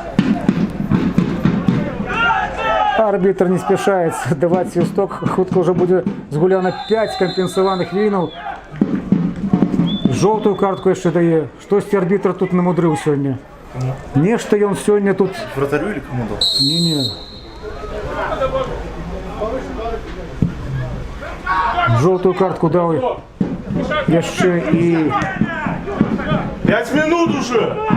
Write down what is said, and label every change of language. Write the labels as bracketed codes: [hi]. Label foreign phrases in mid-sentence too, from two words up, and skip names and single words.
[be] Арбітр не спяшаецца даваць свісток. Хутка ўжо будзе згуляна 5 кампенсаваных хвілінаў. Жоўтую картку яшчэ дае. Штосьці арбітр тут намудрыў сёння. Нешта ён сёння тут... [ru] Вратарю или кому дал? Не-не. [be] Жоўтую картку даў яшчэ і... [ru] 5 минут уже!